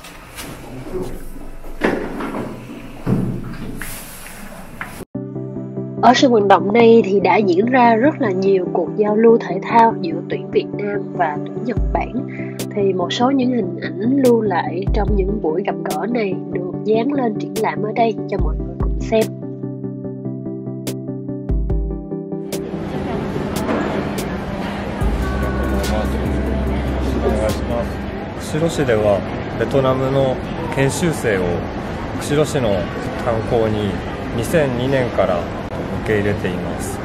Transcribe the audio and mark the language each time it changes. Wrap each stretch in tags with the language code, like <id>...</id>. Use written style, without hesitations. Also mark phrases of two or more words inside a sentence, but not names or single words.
<vi>Ở sân vận động này thì đã diễn ra rất là nhiều cuộc giao lưu thể thao giữa tuyển Việt Nam và tuyển Nhật Bản. Thì một số những hình ảnh lưu lại trong những buổi gặp gỡ này được dán lên triển lãm ở đây cho mọi người cùng xem.</vi> <ja>釧路市ではベトナムの研修生を釧路市の観光に2002年から受け入れています。</ja>